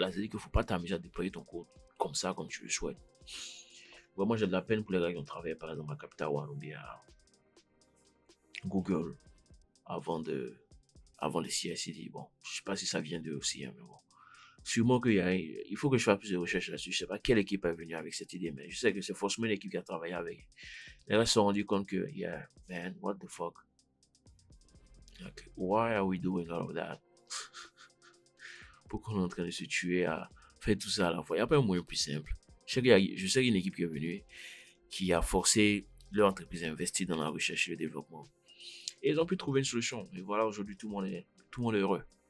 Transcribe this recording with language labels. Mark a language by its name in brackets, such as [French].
[French] C'est-à-dire qu'il ne faut pas t'amuser à déployer ton code comme ça, comme tu le souhaites. Moi, j'ai de la peine pour les gars qui ont travaillé par exemple à Capital One ou bien à Google avant les CI/CD. Bon, je ne sais pas si ça vient d'eux aussi, hein, mais bon. Sûrement il faut que je fasse plus de recherches là-dessus. Je ne sais pas quelle équipe est venue avec cette idée, mais je sais que c'est forcément une équipe qui a travaillé avec. Les gens se sont rendus compte que, [English] yeah, man, what the fuck? Like, why are we doing all of that? [French] Pourquoi on est en train de se tuer à faire tout ça à la fois? Il n'y a pas un moyen plus simple. Je sais qu'il y a une équipe qui est venue, qui a forcé leur entreprise à investir dans la recherche et le développement. Et ils ont pu trouver une solution. Et voilà, aujourd'hui, tout le monde est heureux.